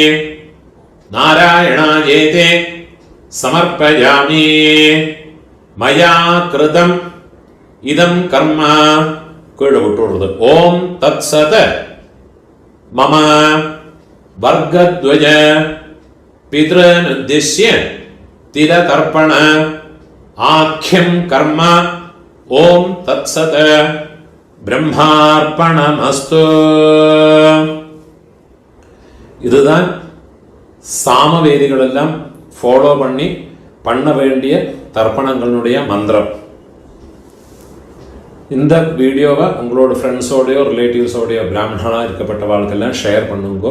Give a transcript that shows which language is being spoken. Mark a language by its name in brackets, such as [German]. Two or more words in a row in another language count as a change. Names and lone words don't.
[Sanskrit] നാരായണായേതി സമർപ്പയാമി മയാ കൃതം ഇദം കർമ്മ കീഴ് വിട്ടുള്ളത് ഓം തത്സത് മമ വർഗദ്വയ പിതൃനുദ്ദിശ്യ തിലതർപ്പണ ആഖ്യം കർമ്മ ഓം തത്സത് ബ്രഹ്മാർപ്പണമസ്തു. [Tamil] இதுதான் சாமவேதிகளெல்லாம் ஃபாலோ பண்ண வேண்டிய தர்ப்பணங்களுடைய மந்திரம். இந்த வீடியோவை உங்களோட ஃப்ரெண்ட்ஸோடையோ ரிலேட்டிவ்ஸோடையோ பிராமணனாக இருக்கப்பட்ட வாழ்க்கெல்லாம் ஷேர் பண்ணுங்கோ.